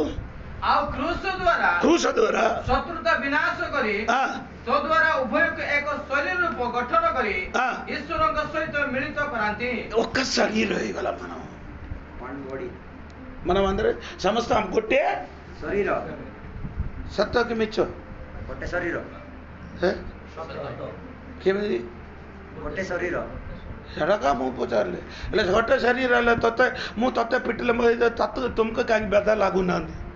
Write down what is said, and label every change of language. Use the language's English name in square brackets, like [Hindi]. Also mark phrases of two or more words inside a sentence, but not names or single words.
[Odia] ଆଉ କ୍ରୁଶ ଦ୍ୱାରା ଶତ୍ରୁତା ବିନାଶ କରି ତଦ୍ୱାରା ଉଭୟକୁ ଏକ ଶରୀର ରୂପ ଗଠନ କରି ଈଶ୍ୱରଙ୍କ ସହିତ ମିଳିତ କରାନ୍ତି [Telugu] ఒక్క శరీరం ହେଇଗଲା మనం అందరూ [Odia] ସମସ୍ତ ଗୋଟେ ଶରୀର ସତ କି ମିଛ ଗୋଟେ ଶରୀର କେମିତି ଗୋଟେ ଶରୀର ସେଟା ମୁଁ ପଚାରିଲି ହେଲେ ଗୋଟେ ଶରୀର ହେଲେ ମୁଁ ତତେ ପିଟିଲେ ତୁମକୁ କାହିଁକି ବ୍ୟଥା ଲାଗୁନାହାନ୍ତି